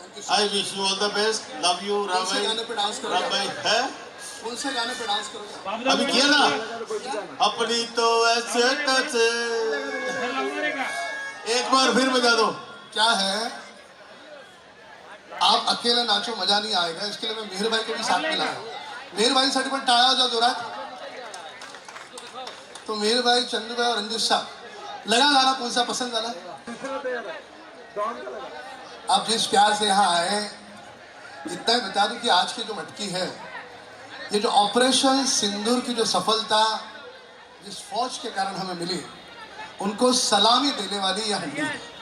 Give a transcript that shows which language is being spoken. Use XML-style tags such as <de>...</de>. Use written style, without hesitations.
<en>I wish you all the best. Love you Ram भाई. राम भाई है</en> <hi>कौन से गाने पे डांस करोगे? अभी किया ना. अपनी तो ऐसे कैसे. एक बार फिर बजा दो. क्या है, आप अकेले नाचो मजा नहीं आएगा. इसके लिए मैं मेहर भाई को भी साथ में लाया.</hi> <mr>मेहर भाई साठी पण टाळ्या वाजवा जोरात.</mr> <hi>तो मेहर भाई, चंदू भाई और रंजित साहब लगा गाना कौन सा पसंद आना. आप जिस प्यार से यहाँ आए, इतना ही बता दूं कि आज की जो मटकी है, ये जो ऑपरेशन सिंदूर की जो सफलता जिस फौज के कारण हमें मिली, उनको सलामी देने वाली यह हंडी है.</hi>